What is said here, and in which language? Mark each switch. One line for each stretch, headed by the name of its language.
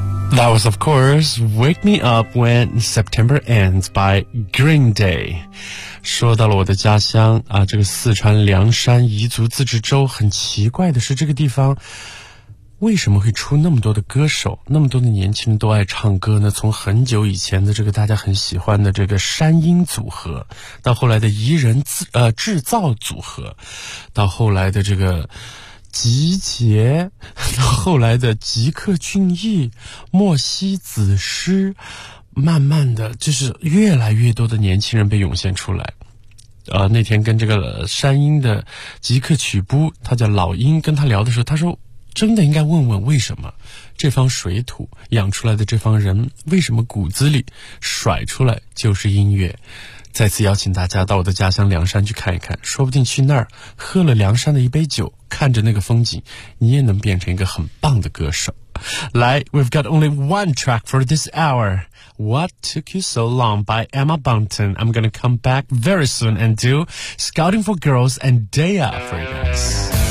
English: That was, of course, Wake Me Up When September Ends by Green Day.
Chinese: 说到了我的家乡啊，这个四川凉山彝族自治州，很奇怪的是这个地方为什么会出那么多的歌手，那么多的年轻人都爱唱歌呢？从很久以前的这个大家很喜欢的这个山音组合，到后来的彝人制造组合，到后来的这个集结，后来的吉克隽逸、莫西子诗，慢慢的就是越来越多的年轻人被涌现出来。那天跟这个山鹰的吉克曲布，他叫老鹰，跟他聊的时候，他说真的应该问问为什么这方水土养出来的这方人，为什么骨子里甩出来就是音乐。再次邀请大家到我的家乡凉山去看一看，说不定去那儿喝了凉山的一杯酒，看着那个风景，你也能变成一个很棒的歌手。
English: 来 We've got only one track for this hour. What Took You So Long by Emma Bunton. I'm gonna come back very soon and do Scouting for Girls and Daya for you guys.